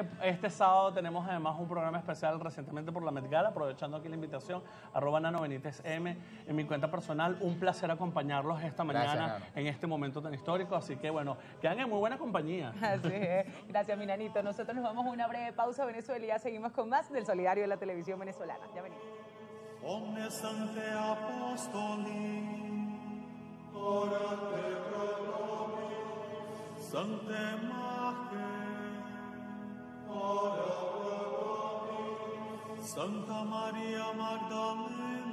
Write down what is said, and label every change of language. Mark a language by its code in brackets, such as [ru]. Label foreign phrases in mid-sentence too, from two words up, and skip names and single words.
[es] Este sábado tenemos además un programa especial recientemente por la Met Gala, aprovechando aquí la invitación, @NanoBenítezM en mi cuenta personal. Un placer acompañarlos esta mañana en este momento tan histórico, así que bueno, quedan en muy buena compañía. Así es. Gracias mi Nanito. Nosotros nos vamos a una breve pausa a Venezuela y ya seguimos con más del Solidario de la Televisión Venezolana. Ya venimos. [la] omnes sancte apostoli, orate pro nobis, sancte Mache, ora pro nobis, Santa Maria Magdalena,